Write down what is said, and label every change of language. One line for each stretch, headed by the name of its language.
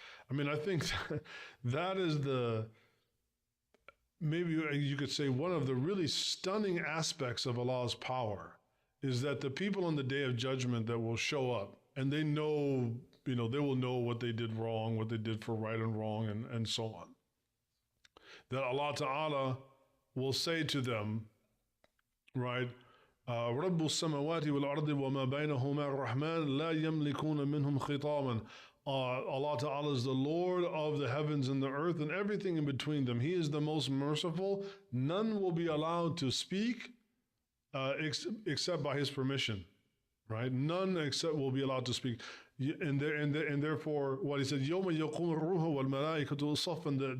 English: I mean, I think that is maybe you could say one of the really stunning aspects of Allah's power is that the people on the day of judgment that will show up, and they know, they will know what they did wrong, what they did for right and wrong, and so on. That Allah Ta'ala will say to them, right,
Arabic: رَبُّ السَّمَوَاتِ وَالْأَرْضِ وَمَا بَيْنَهُمَا الرَّحْمَنِ لَا يَمْلِكُونَ مِنْهُمْ خِطَامًا.
English: Allah Ta'ala is the Lord of the heavens and the earth and everything in between them. He is the most merciful. None will be allowed to speak except by His permission. Right? None except will be allowed to speak. And therefore, what He said,
Arabic: يَوْمَ يَقُومُ الرُّوحُ وَالْمَلَائِكَةُ صَفًّا.